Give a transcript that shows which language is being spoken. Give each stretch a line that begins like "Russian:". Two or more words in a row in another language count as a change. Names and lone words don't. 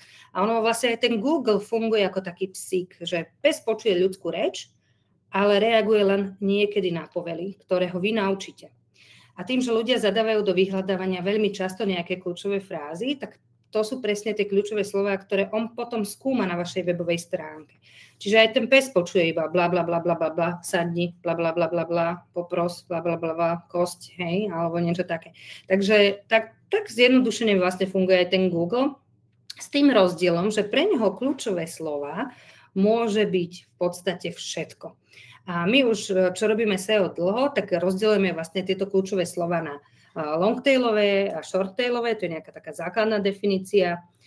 Slovak: A ono vlastne aj ten Google funguje ako taký psík, že pes počuje ľudskú reč, ale reaguje len niekedy na povely, ktoré ho vy naučíte. A tým, že ľudia zadávajú do vyhľadávania veľmi často nejaké kľúčové frázy, tak to sú presne tie kľúčové slová, ktoré on potom skúma na vašej webovej stránke. Čiže aj ten pes počuje iba bla bla bla bla bla bla, sadni, bla bla bla bla bla, popros, bla bla bla bla, kosť, hej, alebo niečo také. Takže tak zjednodušene vlastne funguje aj ten Google s tým rozdielom, že pre neho kľúčové slova môže byť v podstate všetko. A my už, čo robíme SEO dlho, tak rozdielujeme vlastne tieto kľúčové slova na longtailové a shorttailové, to je nejaká taká základná definícia.